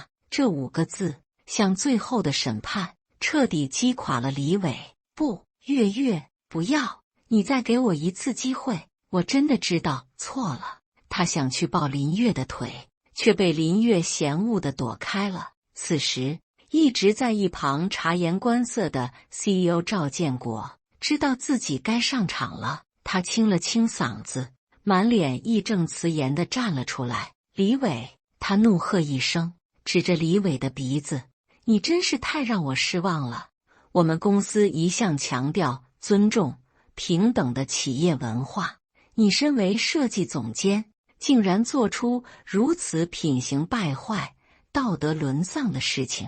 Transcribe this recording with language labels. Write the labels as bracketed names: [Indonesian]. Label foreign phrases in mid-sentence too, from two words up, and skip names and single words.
[Chinese] 這5個字像最後的審判，徹底擊垮了李偉。不，月月，不要，你再給我一次機會，我真的知道錯了。他想去抱林月的腿，卻被林月嫌惡地躲開了。此時，一直在一旁察言觀色的 CEO 趙建國知道自己該上場了，他清了清嗓子，滿臉義正辭嚴地站了出來。李偉，他怒喝一聲，指着李偉的鼻子：“你真是太讓我失望了！我們公司一向強調尊重、平等的企業文化，你身為設計總監，竟然做出如此品行敗壞、道德淪喪的事情。